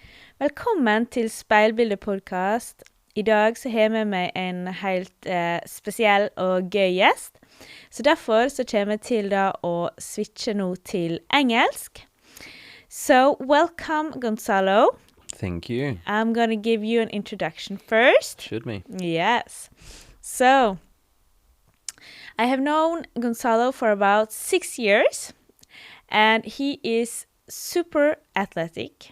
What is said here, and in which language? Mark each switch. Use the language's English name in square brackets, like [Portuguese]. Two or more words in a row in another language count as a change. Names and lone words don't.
[Norwegian] Velkommen til Speilbildet-podcast. I dag så har jeg med meg en helt spesiell og gøy gjest. Så derfor så kommer jeg til da å switche nå til engelsk. [English] So, welcome Gonzalo. Thank you. I'm gonna give you an introduction first. Should me? Yes. So, I have known Gonzalo for about 6 years, and he is super athletic.